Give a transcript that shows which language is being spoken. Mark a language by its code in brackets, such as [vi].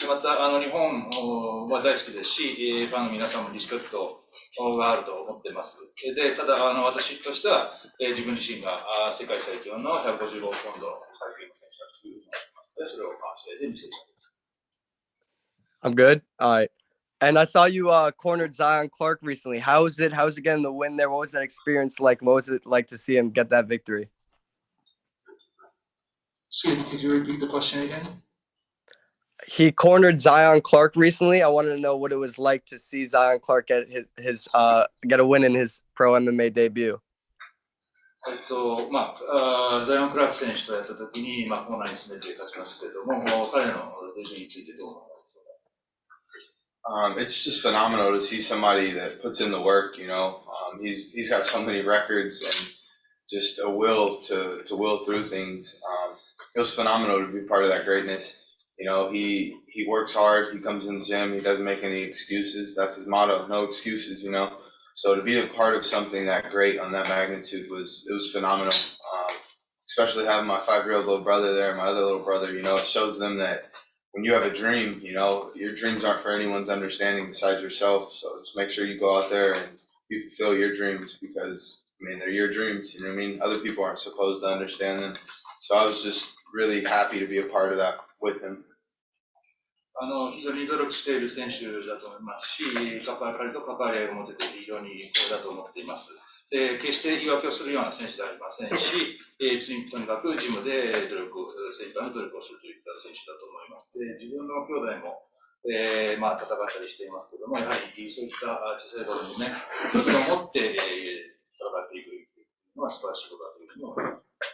[ja] また日本は大好きですし、ファンの皆さんもリスペクトがあると思っています。で、ただ私としては、自分自身が世界最強の155ポンド階級の選手だというふうに思っています。で、それを試合で見せています。 [en] I'm good. All right. And I saw you cornered Zion Clark recently. How was it getting the win there? What was that experience like? What was it like to see him get that victory? Excuse me, could you repeat the question again? He cornered Zion Clark recently. I wanted to know what it was like to see Zion Clark get get a win in his pro MMA debut. [ja] ザイオン・クラーク選手とやったときに、コーナーに詰めて勝ちましたけれども、彼のレジについてどう思いますか？ [en] It's just phenomenal to see somebody that puts in the work, you know. He's got so many records and just a will to will through things. It was phenomenal to be part of that greatness. You know, he works hard, he comes in the gym, he doesn't make any excuses. That's his motto, no excuses, you know. So to be a part of something that great on that magnitude was phenomenal. Especially having my 5-year-old little brother there, my other little brother, you know, it shows them that when you have a dream, you know, your dreams aren't for anyone's understanding besides yourself. So just make sure you go out there and you fulfill your dreams because, I mean, they're your dreams. You know what I mean? Other people aren't supposed to understand them. So I was just really happy to be a part of that with him. [ja] 非常に努力している選手だと思いますし、彼と関わり合いを持てて非常に光栄だと思っています。で、決して言い訳をするような選手ではありませんし、とにかくジムで精一杯の努力をするといった選手だと思います。で、自分の兄弟も、戦ったりしていますけども、やはりそういった小さい頃にね、気持ちを持って、戦っていくのは素晴らしいことだというふうに思います。